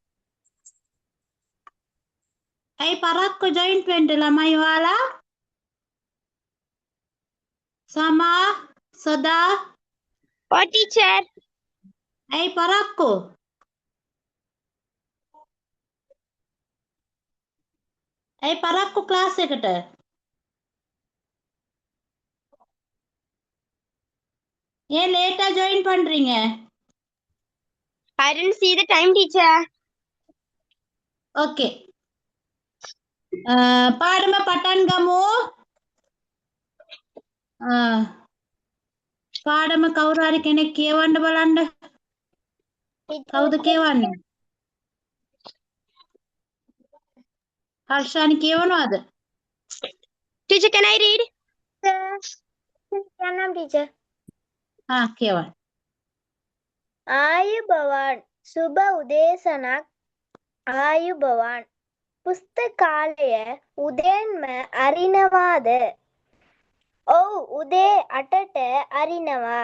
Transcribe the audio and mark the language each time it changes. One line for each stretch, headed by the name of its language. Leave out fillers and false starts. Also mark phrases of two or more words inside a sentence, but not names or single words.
Sinhala: ඇයි පරක්කු ජොයින්ට් වෙන්න ළමයි ඔයාලා? සමා? සදා?
English: Oh teacher.
Sinhala: ඇයි පරක්කු? ඇයි පරක්කු ක්ලාස් එකට?
Tamil: ஏன் லேட்டா ஜாயின் பண்றீங்க?
English: I didn't see the time teacher. ஓகே.
Sinhala: පාඩම පටන් ගමු. පාඩම කවුරු හරි කෙනෙක් කියවන්න බලන්න. කවුද කියවන්නේ? හර්ෂානි කියවනවද?
English: Teacher, can I read? Can teacher.
Sinhala: කියවන්න. ආයුබෝවන් සුබ උදේසනක් ආයුබෝවන් පුස්තකාලය උදෙන්ම අරිනවාද? ඔව් උදේ 8ට අරිනවා.